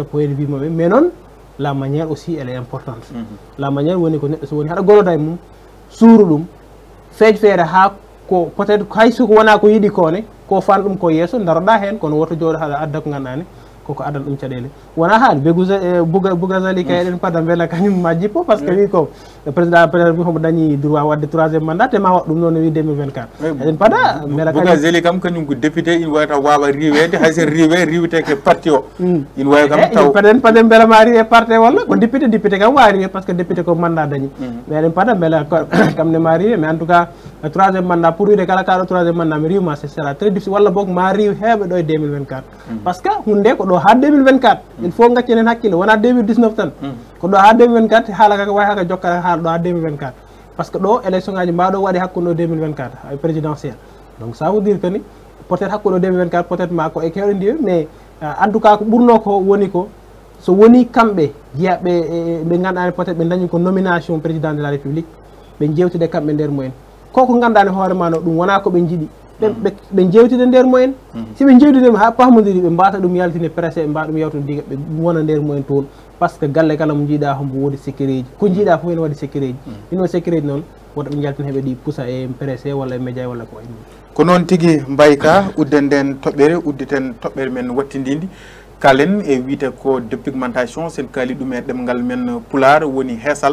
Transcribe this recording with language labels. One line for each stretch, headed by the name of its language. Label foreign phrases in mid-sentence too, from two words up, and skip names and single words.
French: point de vue
Fula: maɓɓe mais noon
French: la manière aussi elle est importante la manière
Fula: woni ko neɗɗo so woni haɗa goloda e mum suuru ɗum feej feere ha ko
French: peut être
Fula: hay soko wona ko yiɗi kone ko fan ɗum ko yesso daroɗa hen kono woto jooɗo haɗa adda ko ganduɗani koko adan ɗum caɗele wona haali Bougazali kay eɗen pada beela kañum ma jippo
French: par ce que
Fula: wi ko président wi homo dañi droit wadde 3e mandat te ma waɗ ɗum noon wi 2024 eɗen pada beela Bougazali kam kañum ko député ina wawi taw wawa riwede hayso riwete ke parti o ina wawi kam taw paden beela ma riwe parti walla ko député kam wawi riwe
French: par ce que
Fula: député ko mandat dañi mais eɗen pada beela kam ne ma riwe
French: mais en tout cas
Fula: 3e mandat pour wiide kala kaɗo 3e mandat mi riwma
French: ce sera très difficile
Fula: walla boog ma riw heeɓe ɗo e 2024
French: par ce que
Fula: hunde ko ɗo ha 2024
French: il faut
Fula: gaccenen hakkille wona 2019 tan ko ɗo ha 2024 haala kaka way haka jokkata haala ɗo ha 2024
French: par ce que
Fula: ɗo élection ngaji mbaɗo waɗi hakkude ɗo 2024
French: présidentiel donc ça veut dire que
Fula: ni
French: peut être
Fula: hakkude ɗo 2024
French: peut être
Fula: ma ko e kewɗe ndiwe
French: mais en tout cas
Fula: ko ɓurno ko woni ko so woni kamɓe jeeyaɓe ɓe ganduɗani
French: peut être
Fula: ɓe dañi ko
French: nomination président de la république
Fula: ɓe jewtide kamɓe nder mumen koko ganduɗani hoorema no ɗum wona koɓe jiiɗi ɓe jewtide nder mumen si ɓe jewtide ha pamodiri ɓe mbasa ɗum yaltine pressé ɓe mbawa ɗum yewtude diga ɓe wona nder mumen toon
French: par ce que
Fula: galle kala mo jiiɗa hombo woodi sécurité ko jiiɗa fof ene waɗi sécurité ɗin o sécurité noon woto ɓe jaltin heeɓe ɗi poussa e pressé walla e média walla ko way ko noon tigui mbayka udden nden toɓɓere udditen toɓɓere men wattididi kalen e wiite ko dépigmentation sen kaali ɗum e ɗemgal men pular woni heesal